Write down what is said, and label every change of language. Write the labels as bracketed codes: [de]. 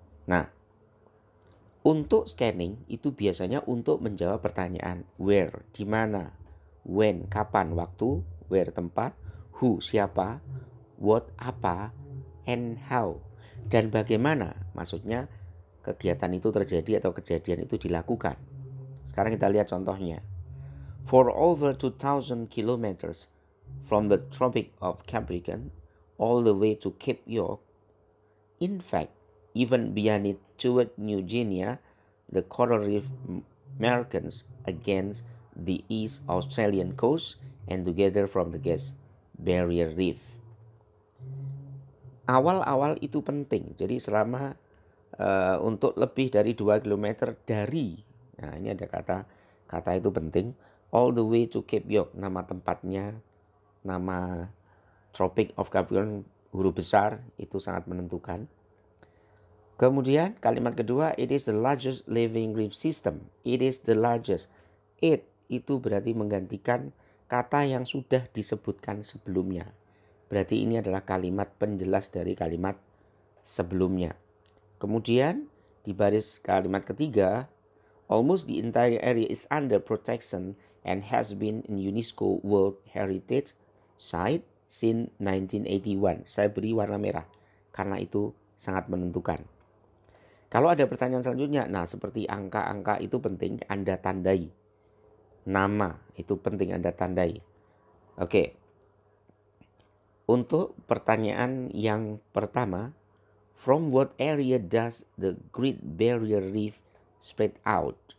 [id] Nah, untuk scanning itu biasanya untuk menjawab pertanyaan where, di mana, when, kapan, waktu, where, tempat, who, siapa, what, apa, and how, dan bagaimana, maksudnya kegiatan itu terjadi atau kejadian itu dilakukan. Sekarang kita lihat contohnya. [en] For over 2,000 kilometers from the Tropic of Capricorn all the way to Cape York, in fact, even beyond it toward New Guinea, the coral reef markings against the East Australian coast and together from the Gas Barrier Reef. [id] Awal-awal itu penting. Jadi selama untuk lebih dari 2 km dari, nah ini ada kata itu penting, [en] all the way to Cape York, [id] nama tempatnya, nama Tropic of Capricorn huruf besar, itu sangat menentukan. Kemudian kalimat kedua, [en] it is the largest living reef system. It is the largest. [id] It itu berarti menggantikan kata yang sudah disebutkan sebelumnya. Berarti ini adalah kalimat penjelas dari kalimat sebelumnya. Kemudian di baris kalimat ketiga, [en] almost the entire area is under protection and has been in UNESCO World Heritage Site since 1981. [id] Saya beri warna merah karena itu sangat menentukan. Kalau ada pertanyaan selanjutnya, nah seperti angka-angka itu penting Anda tandai. Nama itu penting Anda tandai. Oke. Untuk pertanyaan yang pertama, [en] from what area does the Great Barrier Reef spread out?